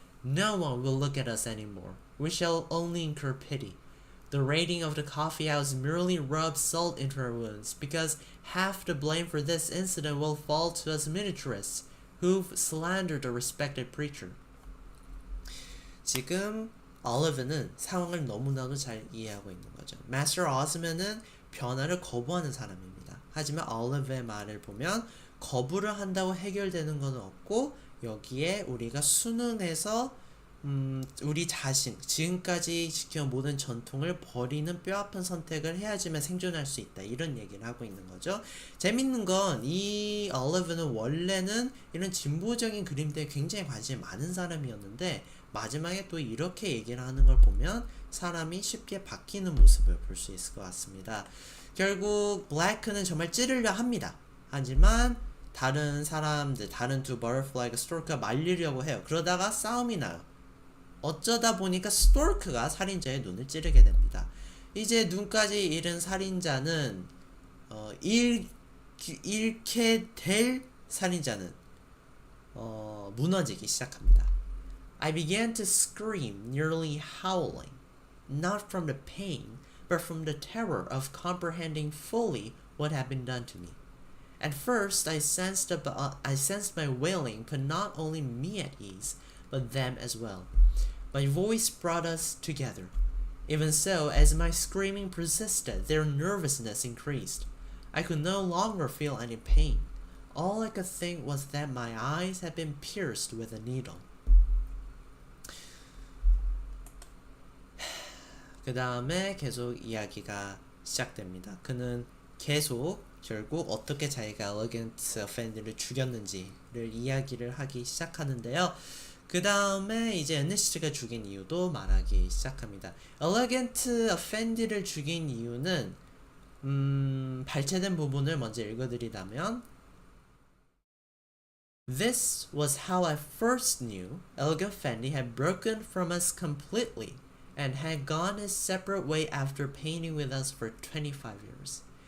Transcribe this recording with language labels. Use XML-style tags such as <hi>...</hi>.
<en>No one will look at us anymore. We shall only incur pity. The raiding of the coffee house merely rubs salt into our wounds, because half the blame for this incident will fall to us miniaturists, who've slandered a respected preacher.</en> <ko>지금 올리브는 상황을 너무나도 잘 이해하고 있는 거죠. 마스터 오스맨은 변화를 거부하는 사람입니다. 하지만 올리브의 말을 보면 거부를 한다고 해결되는 건 없고, 여기에 우리가 순응해서 우리 자신, 지금까지 지켜온 모든 전통을 버리는 뼈아픈 선택을 해야지만 생존할 수 있다, 이런 얘기를 하고 있는 거죠. 재밌는 건 이 올리브는 원래는 이런 진보적인 그림대에 굉장히 관심이 많은 사람이었는데, 마지막에 또 이렇게 얘기를 하는 걸 보면 사람이 쉽게 바뀌는 모습을 볼 수 있을 것 같습니다. 결국 블랙은 정말 찌르려 합니다. 하지만 다른 사람들, 다른 두 버터플라이가 스토크가 말리려고 해요. 그러다가 싸움이 나요. 어쩌다 보니까 스토크가 살인자의 눈을 찌르게 됩니다. 이제 눈까지 잃은 살인자는 잃게 될 살인자는 무너지기 시작합니다.</ko> <en>I began to scream, nearly howling, not from the pain, but from the terror of comprehending fully what had been done to me. At first, I sensed my wailing put not only me at ease, but them as well. My voice brought us together. Even so, as my screaming persisted, their nervousness increased. I could no longer feel any pain. All I could think was that my eyes had been pierced with a needle.</en> <ko>그 다음에 계속 이야기가 시작됩니다. 그는 계속 결국 어떻게 자기가 elegant offend를 죽였는지를 이야기를 하기 시작하는데요. 그 다음에 이제 에르네스트가 죽인 이유도 말하기 시작합니다.</ko> <en>elegant offend를</en> <ko>죽인 이유는 발췌된 부분을 먼저 읽어드리자면</ko> <en>This was how I first knew Elegant Fendi had broken from us completely and had gone his separate way after painting with us for 25 years.</en>